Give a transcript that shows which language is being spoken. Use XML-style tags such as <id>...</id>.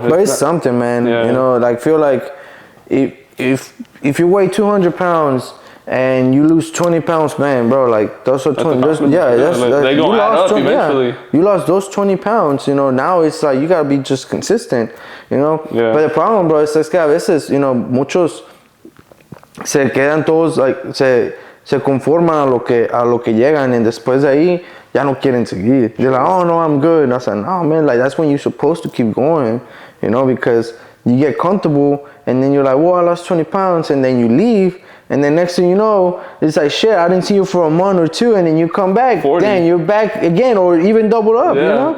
<en>But it's something, man, you know, like, feel like, if you weigh 200 pounds and you lose 20 pounds, man, bro, like those are 20, they go add up eventually. You lost those 20 pounds, you know, now it's like you gotta be just consistent, you know. But the problem, bro,</en> <es>es que a veces,</es> <en>you know,</en> <es>muchos se quedan todos, like, se conforman a lo que llegan, y después de ahí ya no quieren seguir.</es> <en>They're like, oh no, I'm good. And I was like, no, man, like that's when you're supposed to keep going, you know, because you get comfortable and then you're like, well, I lost 20 pounds, and then you leave, and then next thing you know, it's like, shit, I didn't see you for a month or two, and then you come back, 40. then you're back again, or even double up, you know?</en>